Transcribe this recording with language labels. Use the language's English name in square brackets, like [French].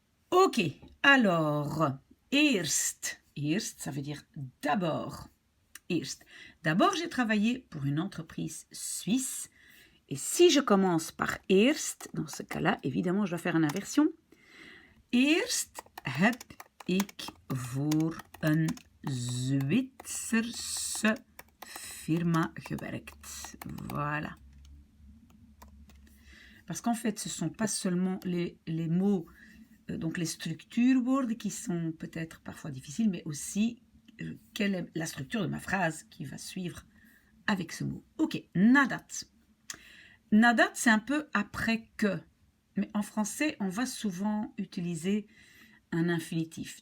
[French] Ok, alors, eerst, ça veut dire d'abord. Eerst. D'abord, j'ai travaillé pour une entreprise suisse, et si je commence par eerst, dans ce cas-là, évidemment, je dois faire une inversion. [Dutch] Eerst heb ik voor een Zwitserse firma gewerkt. [French] Voilà. Parce qu'en fait, ce ne sont pas seulement les mots, donc les structuurwoorden qui sont peut-être parfois difficiles, mais aussi quelle est la structure de ma phrase qui va suivre avec ce mot. Ok, nadat. Nadat, c'est un peu après que. Mais en français, on va souvent utiliser un infinitif.